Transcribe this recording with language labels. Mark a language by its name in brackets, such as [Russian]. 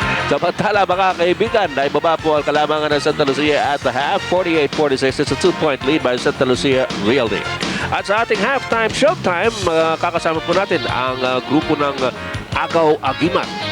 [Filipino] Samantala, mga kaibigan, naibaba po ang kalamangan ng Santa Lucia [English] at the half. 48-46. It's a 2-point lead by Santa Lucia Realty. [Filipino] At sa ating halftime showtime, kakasama po natin ang grupo ng Agaw Agimat.